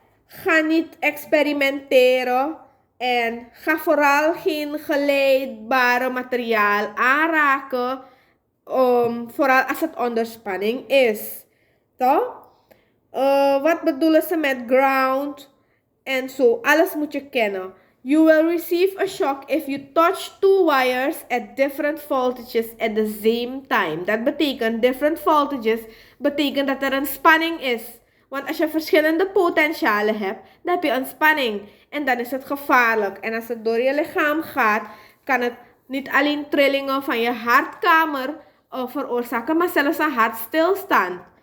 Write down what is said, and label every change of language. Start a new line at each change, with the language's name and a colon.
Dutch: Ga niet experimenteren. En ga vooral geen geleidbare materiaal aanraken. Vooral als het onder spanning is. Toch? Wat bedoelen ze met ground? En zo. Alles moet je kennen.
English: You will receive a shock if you touch two wires at different voltages at the same time.
Dutch: Dat betekent
English: different voltages.
Dutch: Betekent dat er een spanning is. Want als je verschillende potentialen hebt, dan heb je een spanning. En dan is het gevaarlijk. En als het door je lichaam gaat, kan het niet alleen trillingen van je hartkamer veroorzaken, maar zelfs een hartstilstand.